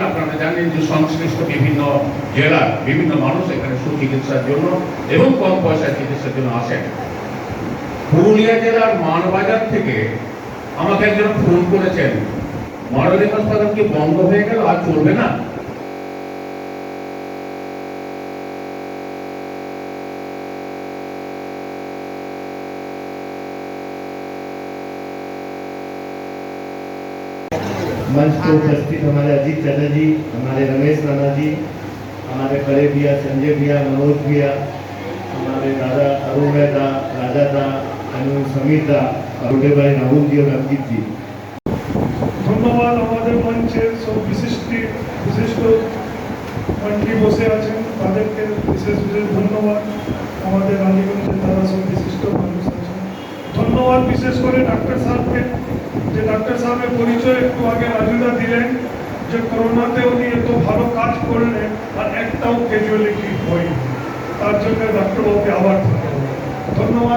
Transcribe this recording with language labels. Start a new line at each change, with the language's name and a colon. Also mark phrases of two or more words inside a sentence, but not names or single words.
Bangla: আপনারা জানেন যে সংশ্লিষ্ট বিভিন্ন জেলার বিভিন্ন মানুষ এখানে সুচিকিৎসার জন্য এবং কম পয়সার চিকিৎসার জন্য আসেন। পুরুলিয়া জেলার মানবাজার থেকে আমাকে একজন ফোন করেছেন, মরারি হাসপাতাল কি বন্ধ হয়ে গেল, আর চলবে না?
Hindi: मंच पर उपस्थित हमारे अजीत चाचा जी, हमारे रमेश नाना जी, हमारे बड़े भैया संजय भैया, मनोज भैया, हमारे दादा अरुण दा, राजा दा, समीर दा, छोटे भाई राहुल जी और अभिजीत जी।
Bangla: ধন্যবাদ আমাদের মঞ্চের সব বিশিষ্ট মন্ত্রী বসে আছেন, তাদেরকে বিশেষ ধন্যবাদ। আমাদের রানীগঞ্জে তারা সব বিশিষ্ট মানুষ আছেন। ধন্যবাদ বিশেষ করে ডাক্তার সাহেবকে, যে ডাক্তার সাহেবের পরিচয় একটু আগে রাজুদা দিলেন, যে করোনাতে উনি এত ভালো কাজ করলেন আর একটাও ক্যাজুয়ালিটি হয়নি, তার জন্য ডাক্তারবাবুকে আবার ধন্যবাদ।